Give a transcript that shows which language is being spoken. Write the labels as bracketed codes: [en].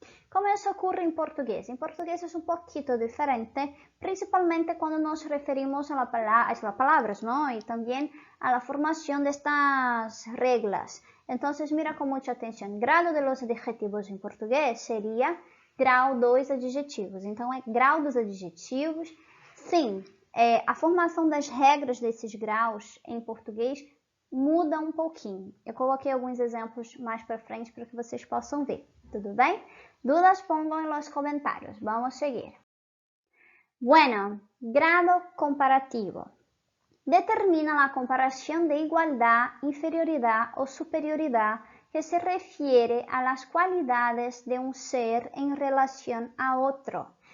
[es] Como eso ocurre en portugués? En portugués es un poquito diferente, principalmente cuando nos referimos a las palabras, ¿no? Y también a la formación de estas reglas. Entonces mira con mucha atención. Grado de los adjetivos en portugués sería [pt] grau dos adjetivos. Então, é grau dos adjetivos. Sim, a formação das regras desses graus em português muda um pouquinho. Eu coloquei alguns exemplos mais para frente para que vocês possam ver. Tudo bem? [es] Dudas pongan en los comentarios. Vamos a seguir. Bueno, grado comparativo. Determina la comparación de igualdad, inferioridad o superioridad que se refiere a las cualidades de un ser en relación a otro.